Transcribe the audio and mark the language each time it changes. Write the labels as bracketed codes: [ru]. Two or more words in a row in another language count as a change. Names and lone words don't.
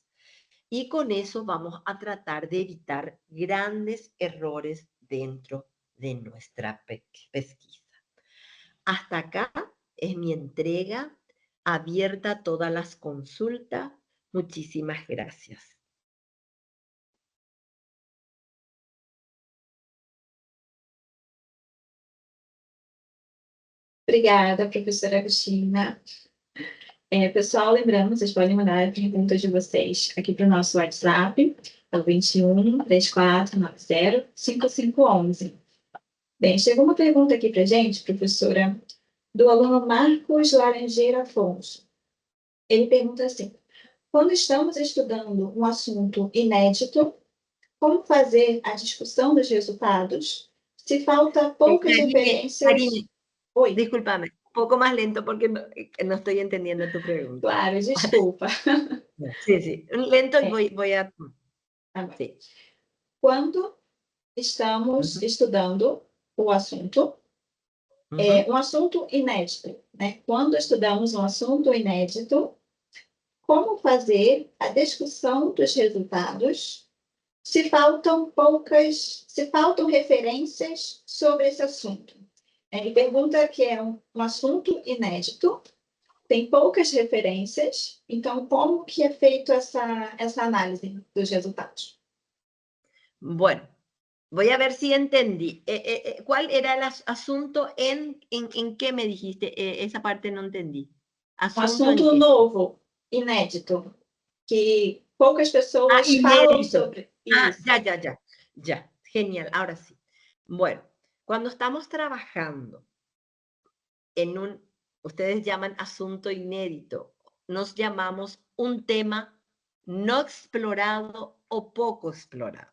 [es] Y con eso vamos a tratar de evitar grandes errores dentro de nuestra pesquisa. Hasta acá es mi entrega abierta a todas las consultas. Muchísimas gracias. [pt] Obrigada, professora Agostina. Pessoal, lembrando, vocês podem mandar as perguntas de vocês aqui para o nosso WhatsApp, é o 21 3490 5511. Bem, chegou uma pergunta aqui para a gente, professora, do aluno Marcos Laranjeira Afonso. Ele pergunta assim: quando estamos estudando um assunto inédito, como fazer a discussão dos resultados se falta poucas referências? Karine, Oi. [es] Discúlpame, un poco más lento porque no estoy entendiendo tu pregunta. [pt] Claro, desculpa. [es] Sí, sí, lento y voy a... Sí. [pt] Quando estamos estudando o assunto, um assunto inédito, né? Quando estudamos um assunto inédito, como fazer a discussão dos resultados se faltam referências sobre esse assunto? Ele pergunta que é um assunto inédito, tem poucas referências, então como que é feito essa análise dos resultados? [es] Bueno, voy a ver si entendí. ¿Cuál era el asunto en qué me dijiste? Esa parte no entendí. [pt] Assunto novo, inédito, que poucas pessoas falam sobre. [es] Ya, genial, ahora sí. Bueno, cuando estamos trabajando en ustedes llaman asunto inédito, nos llamamos un tema no explorado o poco explorado.